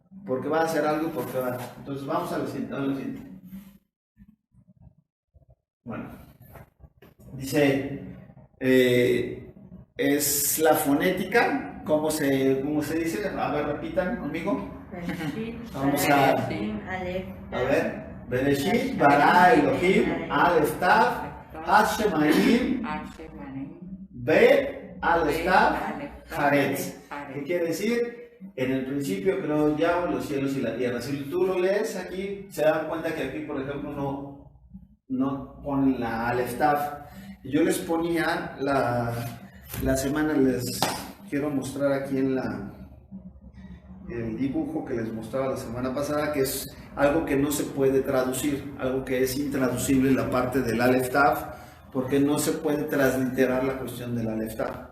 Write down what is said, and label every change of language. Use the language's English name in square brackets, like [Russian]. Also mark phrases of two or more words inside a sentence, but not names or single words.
[Spanish] Porque va a hacer algo, porque va. Entonces vamos a lo siguiente. Bueno, dice, es la fonética, ¿cómo se dice? A ver, repitan conmigo. Vamos a ver. [Hebrew] בראשית ברא אלהים אלף תו השמים בית אלף תו הארץ. [Spanish] ¿Qué quiere decir? En el principio creó Yahweh los cielos y la tierra. Si tú lo lees aquí, se dan cuenta que aquí, por ejemplo, no ponen la [Hebrew] אלף תו. [Spanish] Yo les ponía la semana, les quiero mostrar aquí en el dibujo que les mostraba la semana pasada, que es algo que no se puede traducir, algo que es intraducible en la parte del [Hebrew] אלף תו, [Spanish] porque no se puede transliterar la cuestión del [Hebrew] אלף תו.